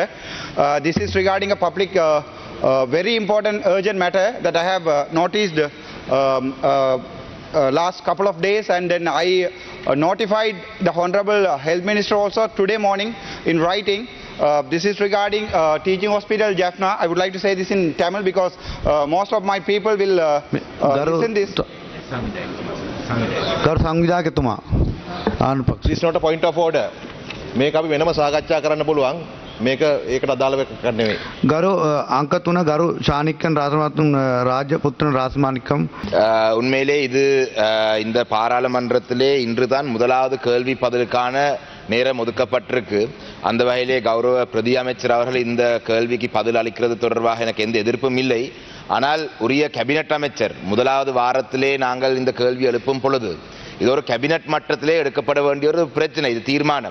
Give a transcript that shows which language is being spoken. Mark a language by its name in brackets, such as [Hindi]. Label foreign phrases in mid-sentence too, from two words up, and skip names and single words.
[English] This is regarding a public very important urgent matter that I have noticed last couple of days, and then I notified the Honorable Health Minister also today morning in writing. This is regarding teaching hospital Jaffna. I would like to say this in Tamil because most of my people will listen this. [Sinhala] කරු සංවිධායකතුමා ආන පක්ෂ. [English] This is not a point of order. [Sinhala] මේක අපි වෙනම සාකච්ඡා කරන්න පුළුවන්. මේක ඒකට අදාළව එකක් නෙවෙයි. ගරු අංක 3 ගරු ශානික්කන් රාජමාතුන් ராஜபுத்திரன் ராசமாணிக்கம். [Tamil] உண்மையிலே இது இந்த பாராளுமன்றத்திலே இன்றுதான் முதலாவது கேள்வி பதிலுக்கான நேரம் ஒதுக்கப்பட்டிருக்கு. அந்த வகையிலே கௌரவ பிரதி அமைச்சர் அவர்கள் இந்த கேள்விக்கு பதில் அளிக்கிறது தொடர்பாக எனக்கு எந்த எதிர்ப்பும் இல்லை. ஆனால் உரிய கேபினட் அமைச்சர் முதலாவது வாரத்திலே நாங்கள் இந்த கேள்வி எழுப்பும் பொழுது இது ஒரு கேபினட் மட்டத்திலே எடுக்கப்பட வேண்டிய ஒரு பிரச்சனை, இது தீர்மானம்.